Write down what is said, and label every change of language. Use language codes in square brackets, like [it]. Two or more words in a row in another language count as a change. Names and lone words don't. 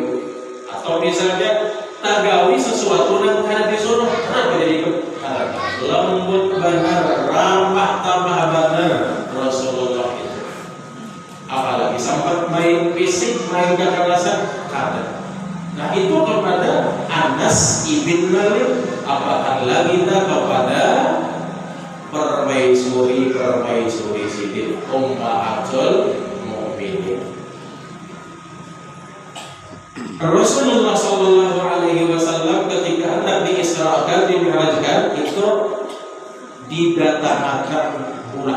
[bjn] Atau misalnya tagawi sesuatu yang kada disuruh, kenapa jadi kada? Lembut benar, ramah tamah benar Rasulullah itu. Apalagi sempat main fisik, main kekerasan, kada. Nah itu kepada Anas ibn Malik, apakah lagi kepada permaisuri sidin [ar] أمهات المؤمنين. [id] Rasulullah [ar] صلى الله عليه وسلم [id] ketika hendak diisrakan, dimi'rajkan itu didatangkan burak.